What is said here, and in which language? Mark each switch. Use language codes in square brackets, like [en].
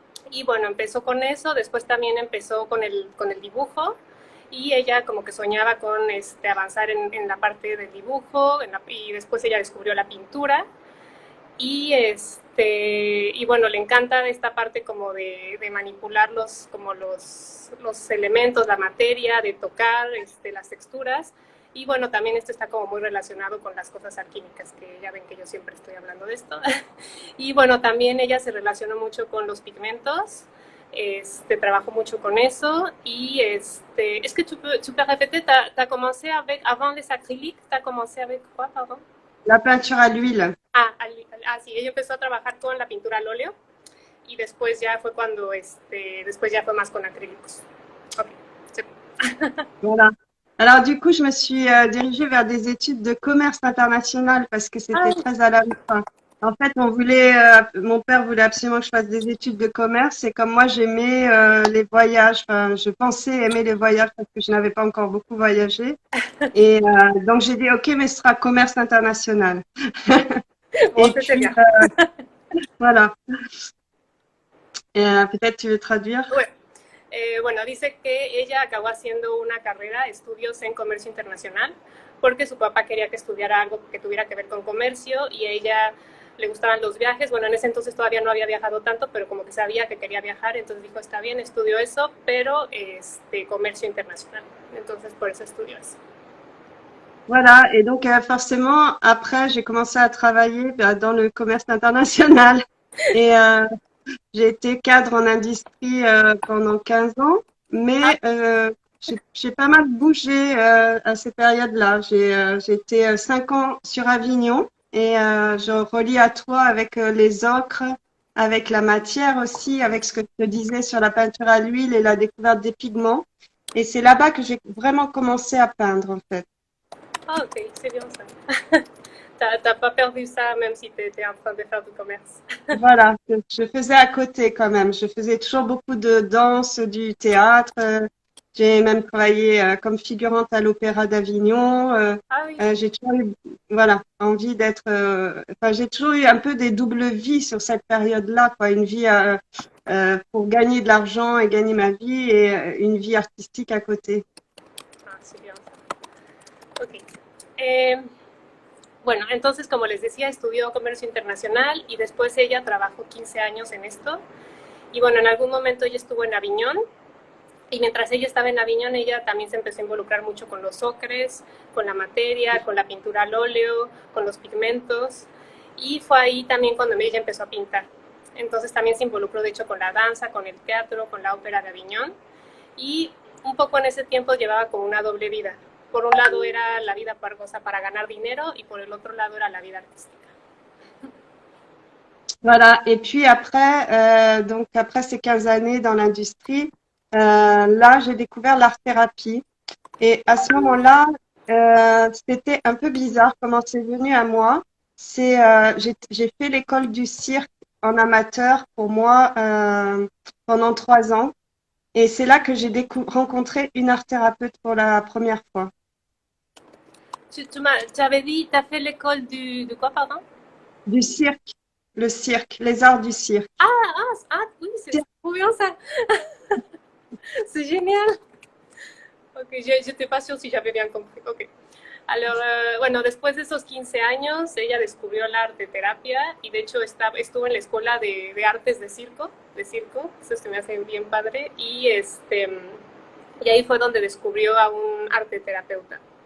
[es] Y bueno, empezó con eso, después también empezó con el dibujo y ella como que soñaba con avanzar en la parte del dibujo y después ella descubrió la pintura y bueno, le encanta esta parte como de manipular los elementos, la materia, de tocar las texturas. Y bueno, también esto está como muy relacionado con las cosas alquímicas, que ya ven que yo siempre estoy hablando de esto. Y bueno, también ella se relacionó mucho con los pigmentos, trabajó mucho con eso. [fr] Y est-ce que tu peux répéter, t'as commencé avec, avant les acryliques, t'as commencé avec quoi, pardon? La peinture à l'huile. [es] Ah, sí, ella empezó a trabajar con la pintura al óleo y después ya fue cuando, después ya fue más con acrílicos. Ok, sí. [fr] Voilà. Alors du coup, je me suis dirigée vers des études de commerce international parce que c'était Ah, très à la mode. En fait, mon père voulait absolument que je fasse des études de commerce et comme moi j'aimais les voyages, enfin, je pensais aimer les voyages parce que je n'avais pas encore beaucoup voyagé. Et donc j'ai dit ok, mais ce sera commerce international. bon, Et c'était puis bien. voilà. Et, peut-être tu veux traduire? [es] Bueno, bueno, dice que ella acabó haciendo una carrera, estudios en comercio internacional, porque su papá quería que estudiara algo que tuviera que ver con comercio y a ella le gustaban los viajes. Bueno, en ese entonces todavía no había viajado tanto, pero como que sabía que quería viajar, entonces dijo, está bien, estudio eso, pero comercio internacional. Entonces por eso estudió eso. [fr] Voilà. Et donc forcément, après, j'ai commencé à travailler dans le commerce international. Et j'ai été cadre en industrie pendant 15 ans, Ah, mais j'ai pas mal bougé à ces périodes-là. J'ai été 5 ans sur Avignon et je relie à toi avec les ocres, avec la matière aussi, avec ce que je te disais sur la peinture à l'huile et la découverte des pigments. Et c'est là-bas que j'ai vraiment commencé à peindre en fait. ah, ok, c'est bien ça. T'as pas perdu ça même si tu étais en train de faire du commerce. Voilà, je faisais à côté quand même. Je faisais toujours beaucoup de danse, du théâtre. J'ai même travaillé comme figurante à l'Opéra d'Avignon. Ah oui, J'ai toujours eu, voilà, envie d'être. Enfin, j'ai toujours eu un peu des doubles vies sur cette période-là, quoi. Une vie pour gagner de l'argent et gagner ma vie, et une vie artistique à côté. ah, c'est bien ça. Ok. [es] Eh, Bueno, entonces, como les decía, estudió comercio internacional y después ella trabajó 15 años en esto. Y bueno, en algún momento ella estuvo en Aviñón y mientras ella estaba en Aviñón, ella también se empezó a involucrar mucho con los ocres, con la materia, con la pintura al óleo, con los pigmentos. Y fue ahí también cuando ella empezó a pintar. Entonces también se involucró, de hecho, con la danza, con el teatro, con la ópera de Aviñón. Y un poco en ese tiempo llevaba como una doble vida. Por un lado era la vida pargosa para ganar dinero y por el otro lado era la vida artística. [fr] Voilà. Et puis après, donc après ces 15 années dans l'industrie, là, j'ai découvert l'art-thérapie. Et à ce moment-là, c'était un peu bizarre comment c'est venu à moi. J'ai fait l'école du cirque en amateur pour moi pendant 3 ans. Et c'est là que j'ai rencontré une art-thérapeute pour la première fois. Tu avais dit, tu as fait l'école de quoi, pardon? Du cirque, le cirque, les arts du cirque. Oui, c'est trop bien ça. C'est génial. Ok, yo n'étais pas sûre si j'avais bien compris. Ok. [es] Alors, bueno, después de esos 15 años, ella descubrió la arte terapia y de hecho estuvo en la escuela de artes de circo, eso se me hace bien padre, y ahí fue donde descubrió a un arte terapeuta.